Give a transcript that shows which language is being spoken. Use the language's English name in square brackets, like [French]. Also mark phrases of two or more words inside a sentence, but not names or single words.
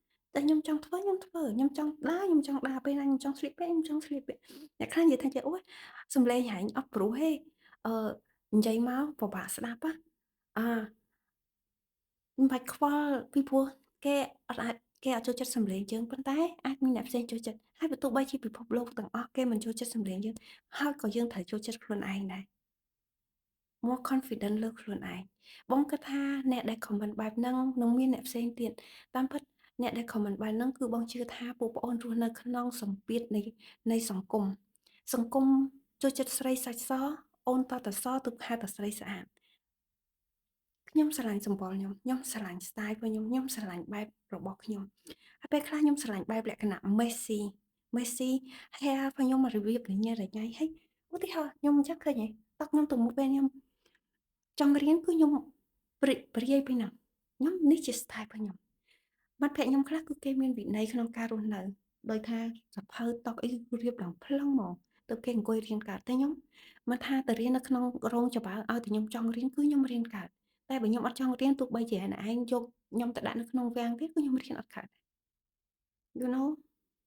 [Khmer] តែខ្ញុំចង់ធ្វើខ្ញុំធ្វើខ្ញុំចង់ដើរខ្ញុំចង់ដើរពេលណាខ្ញុំចង់ស្លៀកពាក់ខ្ញុំចង់ស្លៀកពាក់អ្នកខ្លះនិយាយថាចេះអូយសំឡេងហែងអត់ព្រោះហេអឺនិយាយមកពិបាកស្ដាប់អាមិនបាច់ខ្វល់ពីព្រោះគេអត់អាចគេអត់ចូលចិត្តសំឡេងយើងប៉ុន្តែអាចមានអ្នកផ្សេងចូលចិត្តហើយបើទោះ បីជាពិភពលោកទាំងអស់គេមិនចូលចិត្តសំឡេងយើងហើយក៏យើងត្រូវចូលចិត្តខ្លួនឯងដែរ [English] more confident [Khmer] លើខ្លួនឯងបងគិតថាអ្នកដែល comment បែបហ្នឹងនឹងមានអ្នកផ្សេងទៀតតាមពិតអ្នកដែល comment បែបហ្នឹងគឺ បងជឿថាពួកប្អូនរស់នៅក្នុងសម្ពាធនៃសង្គមចូលចិត្តស្រីសាច់សអូនតតែសទើបហៅតែស្រីស្អាតខ្ញុំស្រឡាញ់សម្បុរខ្ញុំស្រឡាញ់ style របស់ ខ្ញុំស្រឡាញ់បែបរបស់ខ្ញុំហើយពេលខ្លះខ្ញុំស្រឡាញ់បែបលក្ខណៈ [English] messy hair [Khmer] របស់ខ្ញុំរបៀបរញ៉េរញ៉ៃហើយឧទាហរណ៍ ខ្ញុំអញ្ចឹងឃើញទេតោះខ្ញុំទៅមុខពេលខ្ញុំចង់រៀនគឺខ្ញុំព្រាយពីហ្នឹងខ្ញុំនេះជា style របស់ខ្ញុំមិត្តភក្តិខ្ញុំខ្លះគឺគេមានវិន័យក្នុងការរស់នៅដោយថាសភៅតុអីគឺរៀបឡើងផ្លឹងហ្មងទើបគេអង្គុយរៀនកើតតែខ្ញុំមិនថាទៅរៀននៅក្នុងរោងចក្រឲ្យតែខ្ញុំចង់រៀនគឺខ្ញុំរៀនកើតតែបើខ្ញុំអត់ចង់រៀនទោះបីជាអ្នកឯងយកខ្ញុំទៅដាក់នៅក្នុងវាំងទៀតគឺខ្ញុំរៀនអត់កើត [English] you know